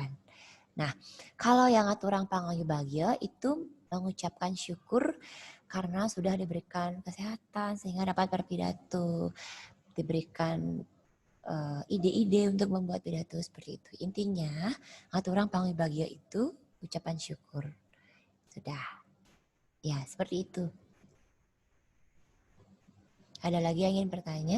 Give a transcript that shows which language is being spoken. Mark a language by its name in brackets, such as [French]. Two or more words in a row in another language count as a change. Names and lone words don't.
[Indonesian] Nah, kalau yang [Balinese] aturang pangayu bahagia [Indonesian] itu mengucapkan syukur karena sudah diberikan kesehatan sehingga dapat berpidato, diberikan ide-ide untuk membuat pidato seperti itu. Intinya, [Balinese] aturang pangayu bahagia [Indonesian] itu ucapan syukur. Sudah. Ya, seperti itu. Ada lagi yang ingin bertanya?